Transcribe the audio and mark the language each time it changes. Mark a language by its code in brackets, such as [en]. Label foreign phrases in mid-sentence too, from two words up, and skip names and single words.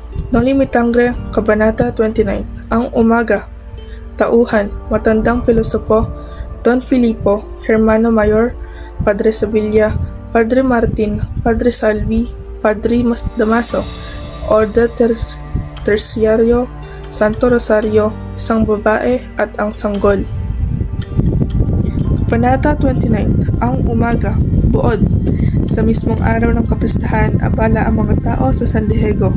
[tl] Noli Me Tangere, Kabanata 29. Ang umaga. Tauhan, matandang pilosopo, Don Filipo, Hermano Mayor, Padre Sevilla, Padre Martin, Padre Salvi, Padre Damaso, Order Terciario, Santo Rosario, isang babae at ang sanggol. Kabanata 29. Ang umaga. Buod. Sa mismong araw ng kapistahan, abala ang mga tao sa San Diego.